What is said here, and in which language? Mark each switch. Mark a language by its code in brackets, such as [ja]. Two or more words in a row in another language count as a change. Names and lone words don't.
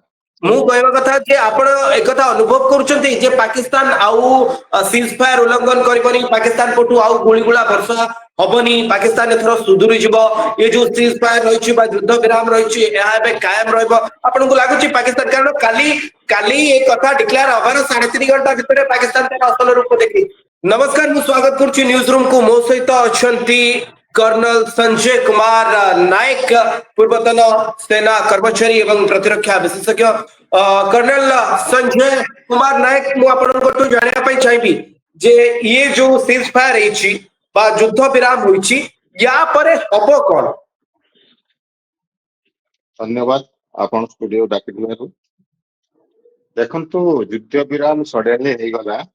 [or] ମୁଁ କହିବା କଥା ଯେ ଆପଣ ଏକଥା ଅନୁଭବ କରୁଛନ୍ତି ଯେ ପାକିସ୍ତାନ ଆଉ ସିଜ୍ ଫାୟାର ଉଲ୍ଲଂଘନ କରିବନି, ପାକିସ୍ତାନ ପଟୁ ଆଉ ଗୁଳିଗୋଳା ବର୍ଷା ହବନି, ପାକିସ୍ତାନ ଏଥର ସୁଧୁରି ଯିବ, ଏ ଯୋଉ ସିଜ୍ ଫାୟାର ରହିଛି ବା ଯୁଦ୍ଧ ବିରାମ ରହିଛି ଏହା ଏବେ କାୟମ ରହିବ, ଆପଣଙ୍କୁ ଲାଗୁଛି ପାକିସ୍ତାନ କାରଣ କାଲି କାଲି ଏ କଥା ଡିକ୍ଲେୟାର ହବାର 3.5 ଘଣ୍ଟା ଭିତରେ ପାକିସ୍ତାନ ତାର ଅସଲ ରୂପ ଦେଖି। ନମସ୍କାର, ମୁଁ ସ୍ୱାଗତ କରୁଛି ନ୍ୟୁଜ ରୁମ୍ କୁ। ମୋ ସହିତ ଅଛନ୍ତି कर्नल संजय कुमार नायक, ପୂର୍ବତନ ସେନା କର୍ମଚାରୀ ଏବଂ ପ୍ରତିରକ୍ଷା ବିଶେଷଜ୍ଞ। कर्नल संजय कुमार नायक, ମୁଁ ଆପଣଙ୍କଠୁ ଜାଣିବା ପାଇଁ ଚାହିଁବି ଯେ ଇଏ ଯୋଉ ସିଜ୍ ଫାୟାର ହେଇଛି ବା ଯୁଦ୍ଧ ବିରାମ ହୋଇଛି ୟା ପରେ ହବ କଣ? ଧନ୍ୟବାଦ ଆପଣ ଷ୍ଟୁଡିଓ ଡାକିଥିବାରୁ। ଦେଖନ୍ତୁ, ଯୁଦ୍ଧ ବିରାମ ସଡେନଲି ହେଇଗଲା।